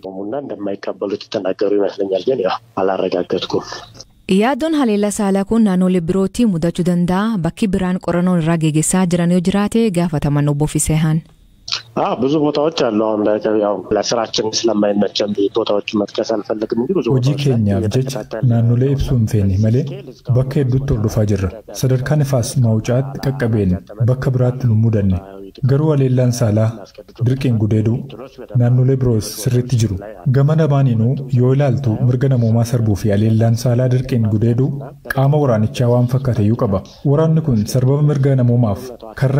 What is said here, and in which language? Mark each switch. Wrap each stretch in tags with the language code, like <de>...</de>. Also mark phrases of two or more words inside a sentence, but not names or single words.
<om>Yaaddoon haleellaa saalaa kun naannolee birootti mudachuu danda'a bakki biraan qorannoon irraa geggeessaa jiran yoo jiraate gaafataman obbo Fiseehaan.</om> <am>ብዙ ቦታዎች አሉ አሁን ያው ለስራችን ስለማይመቸን ቦታዎች መጥቀስ አልፈልግም እንጂ ብዙ</am> <om>hojii keenyaaf jecha naannolee ibsuu hin feene malee bakka hedduutti hordofaa jirra sadarkaan Fasmee Wucaatti qaqqabeen bakka biraatti nu mudanne garuu haleellaan saalaa dirqiin gudeeduu naannolee biroos sirriitti jiru gama lamaaniinuu yoo ilaaltu mirga namoomaa sarbuu fi haleellaan saalaa dirqiin gudeeduu qaama waraanichaa waan fakkaate iyyuu qaba waraanni kun sarbama mirga namoomaaf karra</om>